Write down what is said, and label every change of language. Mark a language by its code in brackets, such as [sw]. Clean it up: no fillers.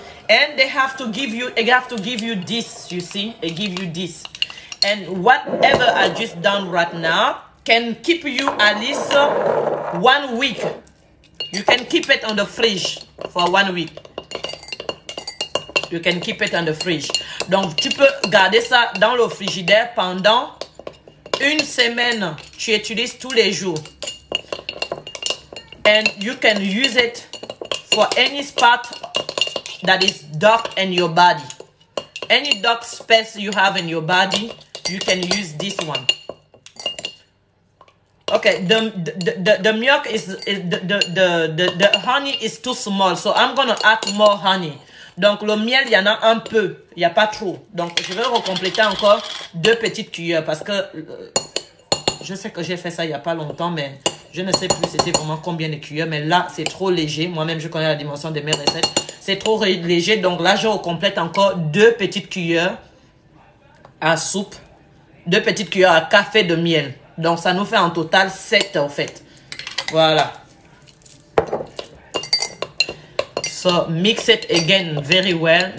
[en] And they have to give you this, you see? They give you this. And whatever I just done right now can keep you at least 1 week. You can keep it on the fridge for 1 week. You can keep it on the fridge. [fr] Donc, tu peux garder ça dans le frigidaire pendant 1 semaine. Tu utilises tous les jours. [en] And you can use it for any spot that is dark in your body. Any dark space you have in your body, you can use this one. Okay, the milk is the honey is too small, so I'm gonna add more honey. [fr] Donc le miel, il y en a un peu, il n'y a pas trop. Donc je vais recompléter encore 2 petites cuillères parce que je sais que j'ai fait ça il n'y a pas longtemps, mais je ne sais plus c'était vraiment combien de cuillères. Mais là, c'est trop léger. Moi-même, je connais la dimension de mes recettes. C'est trop léger, donc là, je recomplète encore 2 petites cuillères à soupe, 2 petites cuillères à café de miel. Donc ça nous fait en total 7 en fait. Voilà. [en] So, mix it again very well.